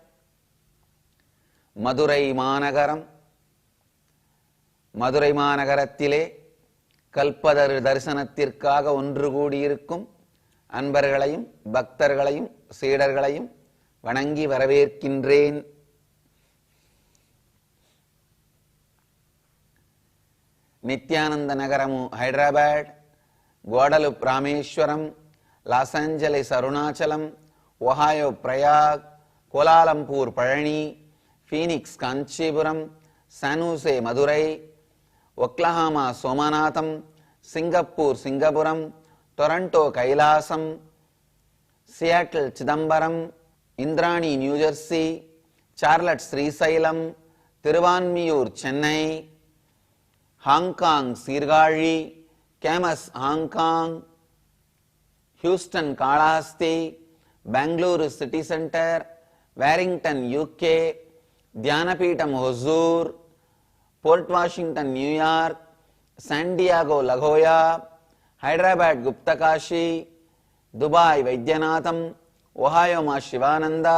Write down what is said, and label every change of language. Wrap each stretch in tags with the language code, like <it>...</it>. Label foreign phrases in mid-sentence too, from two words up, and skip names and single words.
<ta>மதுரை மாநகரம், மதுரை மாநகரத்திலே, கல்பதர் தரிசனத்திற்காக ஒன்று கூடியிருக்கும் அன்பர்களையும் பக்தர்களையும் சீடர்களையும் வணங்கி வரவேற்கின்றேன்.</ta> <te>నిత్యానంద నగరము హైదరాబాద్, గ్వాడలుప్ రామేశ్వరం, లాస్ ఏంజలీస్ అరుణాచలం, ఒహాయో ప్రయాగ్, కోలాలంపూర్ పళని, ఫీనిక్స్ కాంచీపురం, శానూసే మదురై, ఒక్లహామా సోమనాథం, సింగపూర్ సింగపురం, టొరంటో కైలాసం, సియాటిల్ చిదంబరం, ఇంద్రాణి న్యూజెర్సీ, చార్లట్ శ్రీశైలం, తిరువాన్మియూర్ చెన్నై, Hong Sirgaji, Camas Hong Kong, Houston Kalahasti, Bangalore City Center, Warrington UK, Dhyanapitham Hosur, Port Washington New York, San Diego La Jolla, Hyderabad Gupta Kashi, Dubai Vaidyanatham, Ohio Ma Shivananda.</te>